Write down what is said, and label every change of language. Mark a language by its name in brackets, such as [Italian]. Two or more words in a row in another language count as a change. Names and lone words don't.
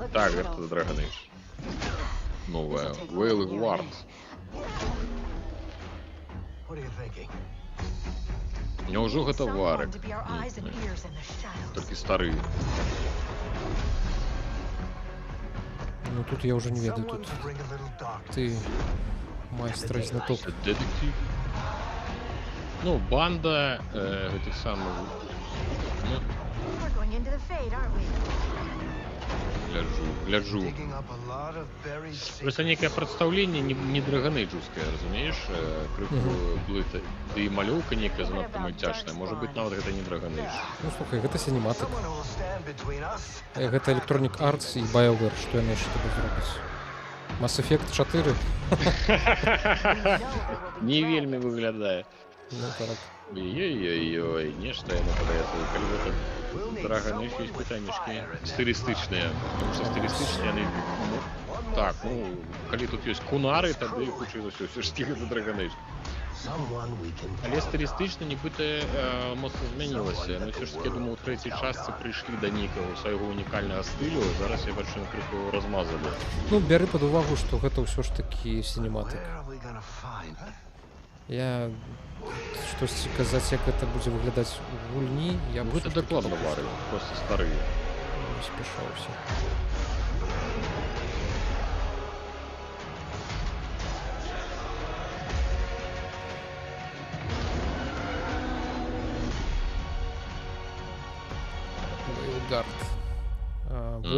[Belarusian] Так, гэта Dragon Age. Новая. Wailing Ward. [English] What are you thinking? [Belarusian] Няўжо гэта варык? [English] To be our eyes and ears in the shadows. [Belarusian] Толькі стары. Ну тут я уже не ведаю, [English] Someone [Belarusian] тут [English] to bring a little dark. [Belarusian] ты майстер знаток. Детектив. Ну, банда гэтых самых. Ну, [English] We're going into the fade, aren't we? [Belarusian] гляджу. [English] Digging up a lot of buried [Belarusian] Просто некае прадстаўленне не драгонэйджаўскае, разумееш? Крыху блыта. Ды і малюнка некая занадта мульцяшная. Можа быць, нават гэта не драгонэйдж. Ну слухай, гэта синематык. [English] Someone who will stand between us. [Belarusian] Гэта Electronic Arts і BioWare, што яны яшчэ тады зробяць? Mass Effect 4? Не вельмі выглядае. Ну так. Ой-ой-ой, нешта яно падаецца. Калі гэта Dragon Age ёсць пытаннішкі стылістычныя. Тому што стылістычныя яны... Так, ну, калі тут ёсць кунары, тады хутчэй за ўсё ўсё ж гэта Dragon Age. [English] Someone we can [Belarusian] Але стылістычна нібыта моцна змянілася. Ну, ўсё ж таки, я думаю, у трэцяй частцы прыйшлі да нейкага свайго унікальнага стылю. Зараз я бачу, крыху размазалі. Ну, бяры пад увагу, што гэта ўсё ж такі синематык. [English] Where are we gonna find? [Belarusian] Я штосьці казаць, як гэта будзе выглядаць у гульні, я б Гэта дакладна вары, просто старыя. не спяшаўся. Вейлгард.